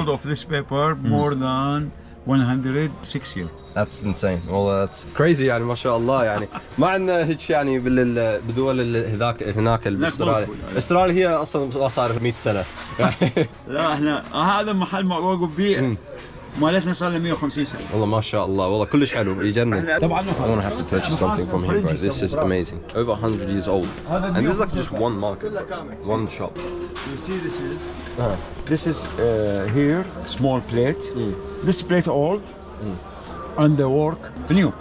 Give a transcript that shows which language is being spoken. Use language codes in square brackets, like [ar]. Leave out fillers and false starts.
[en] old of this paper more than 106 years. That's insane. Well, that's crazy [ar] يعني ما شاء الله يعني. ما عندنا هيك يعني بدول هناك باستراليا. استراليا هي اصلا صار 100 سنة. لا احنا هذا محل موقف به مالتنا صار له 150 سنة. والله ما شاء الله، والله كلش حلو يجنن. طبعا [en] I want to have to purchase something from here, bro. This is amazing. Over 100 years old. And this is like just one market, one shop. You see this is here small plate. This plate old and the work new.